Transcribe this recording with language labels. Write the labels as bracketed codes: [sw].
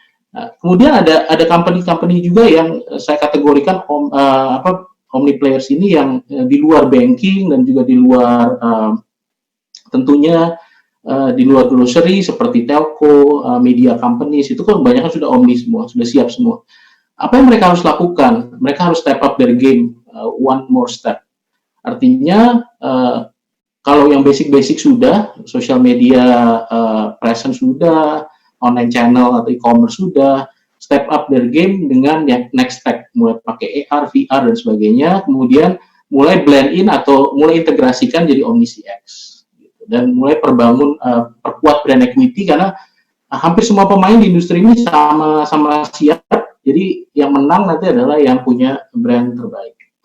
[id] Nah, kemudian ada company-company juga yang saya kategorikan omni players ini yang di luar banking dan juga di luar tentunya di luar grocery seperti telco, media companies, itu kan kebanyakan sudah omni semua, sudah siap semua. Apa yang mereka harus lakukan? Mereka harus [en] step up their game, one more step. [id] Artinya kalau yang basic-basic sudah, social media presence sudah, online channel atau e-commerce sudah, [en] step up their game [id] dengan yang next step, mulai pakai AR, VR dan sebagainya, kemudian mulai blend in atau mulai integrasikan jadi Omni CX, dan mulai perkuat brand equity karena hampir semua pemain di industri ini sama siap, jadi yang menang nanti adalah yang punya brand terbaik.